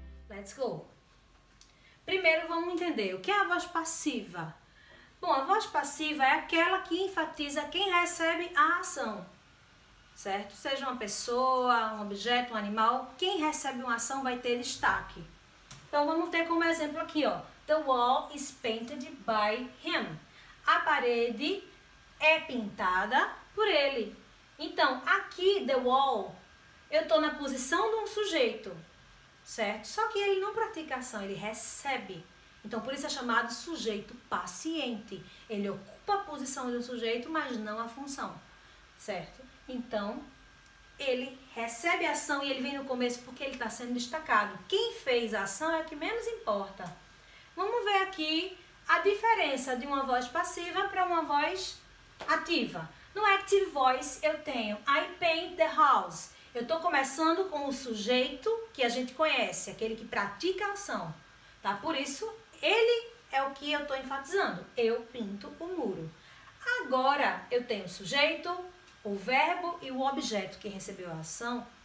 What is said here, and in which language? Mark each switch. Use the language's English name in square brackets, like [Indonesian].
[English] Let's go. [Portuguese] Primeiro vamos entender o que é a voz passiva. Bom, a voz passiva é aquela que enfatiza quem recebe a ação. Certo? Seja uma pessoa, um objeto, um animal, quem recebe uma ação vai ter destaque. Então vamos ter como exemplo aqui, ó. [English] The wall is painted by him. [Portuguese] A parede é pintada por ele. Então, aqui, [English] the wall, [Portuguese] eu estou na posição de um sujeito, certo? Só que ele não pratica ação, ele recebe. Então, por isso é chamado sujeito paciente. Ele ocupa a posição de um sujeito, mas não a função, certo? Então, ele recebe a ação e ele vem no começo porque ele está sendo destacado. Quem fez a ação é o que menos importa. Vamos ver aqui a diferença de uma voz passiva para uma voz ativa. No [English] active voice [Portuguese] eu tenho [English] I paint the house. [Portuguese] Eu estou começando com o sujeito que a gente conhece, aquele que pratica a ação. Tá? Por isso, ele é o que eu estou enfatizando. Eu pinto o muro. Agora, eu tenho o sujeito, o verbo e o objeto que recebeu a ação.